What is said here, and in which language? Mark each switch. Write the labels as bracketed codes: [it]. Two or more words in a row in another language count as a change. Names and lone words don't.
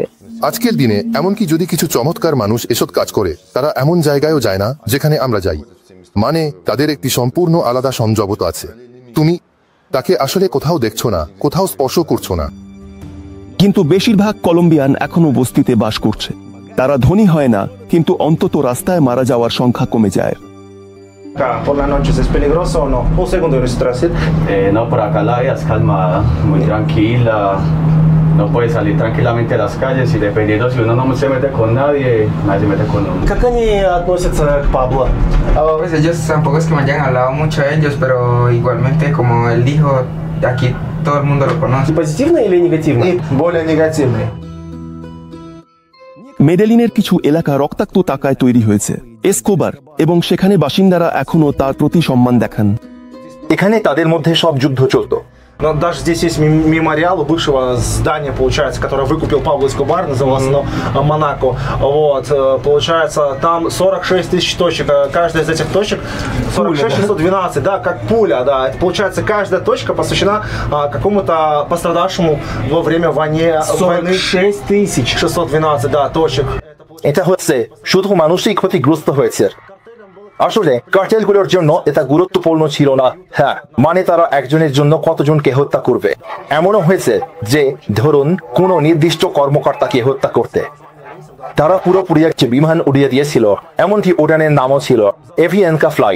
[bn] আজকের দিনে এমনকি যদি কিছু চমৎকার মানুষ এসব কাজ করে, তারা এমন জায়গায়ও যায় না যেখানে আমরা যাই। মানে তাদের একটি সম্পূর্ণ আলাদা সংযমতা আছে। তুমি তাকে আসলে কোথাও দেখছো না, কোথাও স্পর্শ করছো না। কিন্তু বেশিরভাগ কলম্বিয়ান এখনো বস্তিতে বাস করছে। তারা ধনী হয় না, কিন্তু অন্তত রাস্তায় মারা যাওয়ার সংখ্যা কমে যায়। [es] Por la noche es peligroso o no? Un segundo, retroceder. No, por acá la vida es calmada, muy tranquila. No puede salir tranquilamente a las calles y dependiendo si uno no se mete con nadie, nadie se mete con uno. [ru] Как они относятся к Пабло? [es] Pues ellos tampoco es que me hayan hablado mucho de ellos, pero igualmente como él dijo, aquí todo el mundo lo conoce. [ru] Позитивно или негативно? Более негативный. [bn] মেডেলিনের কিছু এলাকা রক্তাক্ত টাকায় তৈরি হয়েছে। এসকোবার এবং সেখানে বাসিন্দারা এখনো তার প্রতি সম্মান দেখান। এখানে তাদের মধ্যে সব যুদ্ধ চলতো। [ru] Но даже здесь есть мемориал бывшего здания, получается, которое выкупил Пабло Эскобар, называлось оно Монако. Вот, получается, там 46 тысяч точек. Каждая из этих точек 46-612, да, как пуля, да. Это, получается, каждая точка посвящена какому-то пострадавшему во время войны. 46 тысяч 612, да, точек. [bn] এটা হচ্ছে শুধু মানুষই ক্ষতিগ্রস্ত হয়েছে। আসলে কার্টেলগুলোর জন্য এটা গুরুত্বপূর্ণ ছিল না। হ্যাঁ, মানে তারা একজনের জন্য কতজনকে হত্যা করবে। এমনও হয়েছে যে ধরুন কোনো নির্দিষ্ট কর্মকর্তাকে হত্যা করতে তারা পুরোপুরি একটি বিমান উড়িয়ে দিয়েছিল, এমনকি উড়ানের নামও ছিল এভিয়ানকা ফ্লাইট।